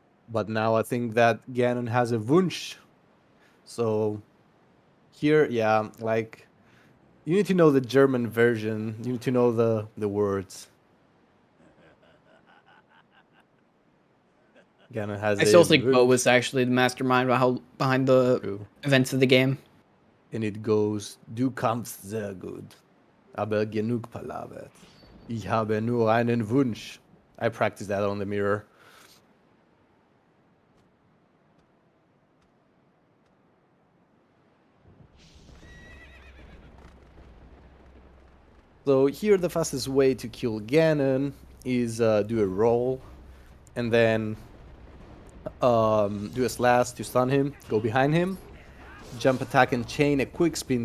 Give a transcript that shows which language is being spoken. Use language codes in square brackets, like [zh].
[en] But now I think that Ganon has a Wunsch. So here, yeah, like you need to know the German version. You need to know the words. Ganon has I still think Bo was actually the mastermind behind the events of the game. And it goes, [de] du kannst sehr gut, aber genug Palaver. Ich habe nur einen Wunsch. [en] I practiced that on the mirror. So here the fastest way to kill Ganon is do a roll, and then do a slash to stun him, go behind him, jump attack and chain a quick spin.